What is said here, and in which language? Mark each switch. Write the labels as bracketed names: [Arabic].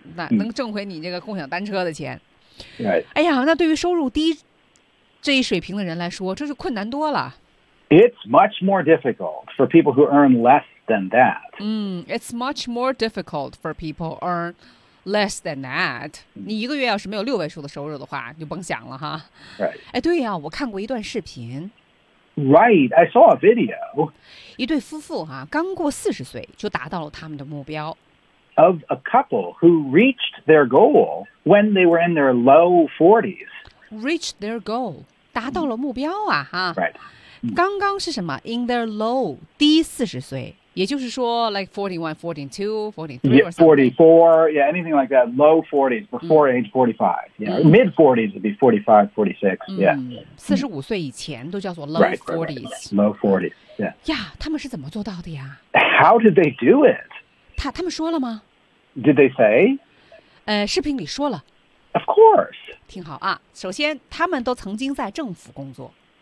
[Chinese] 那能挣回你这个共享单车的钱 [English] ？Right. [Chinese] 哎呀，那对于收入低这一水平的人来说，这就困难多了。 [English] It's much more difficult for people who earn less than that. It's much more difficult for people earn. Less than that， [Chinese] 你一个月要是没有六位数的收入的话，就甭想了哈。 [English] Right. [Chinese] 哎，对呀、啊，我看过一段视频。 [English] Right, I saw a video. [Chinese] 一对夫妇哈、啊，刚过40岁就达到了他们的目标。 [English] Of a couple who reached their goal when they were in their low 40s. Reached their goal， [Chinese] 达到了目标啊哈。 [English] Right. [Chinese] 刚刚是什么 ？ [English] In their low [Chinese] 低40岁。也就是说 [English] like 41, 42, 43 yeah, 44, yeah, anything like that, low 40s before age 45, yeah, mid 40s would be 45, 46, yeah. [Chinese] 45岁以前都叫做 low [English] 40s. Right, right, right, low 40s, yeah. [Chinese] 呀，他们是怎么做到的呀？ [English] How did they do it? [Chinese] 他们说了吗？ [English] Did they say? [Chinese] 视频里说了。 [English] Of course. [Chinese] 听好啊，首先他们都曾经在政府工作。